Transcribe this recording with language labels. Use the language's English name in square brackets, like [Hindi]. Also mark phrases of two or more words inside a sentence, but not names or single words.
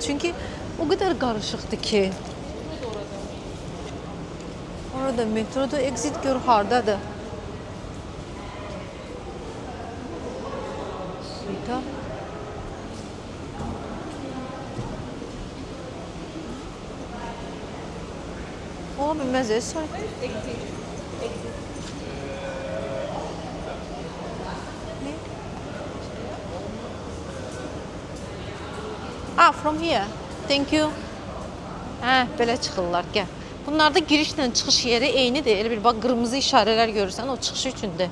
[Azerbaijani] Çünki o qədər qarışıqdır ki. Orada metroda exit gör hardadır. Suyda. Ola bilməz, sorry. [English] From here. Thank you. [Azerbaijani] Belə çıxırlar, gəl. Bunlarda girişlə çıxış yeri eynidir. Elə bir bax, qırmızı işarələr görürsən, o çıxış üçündür.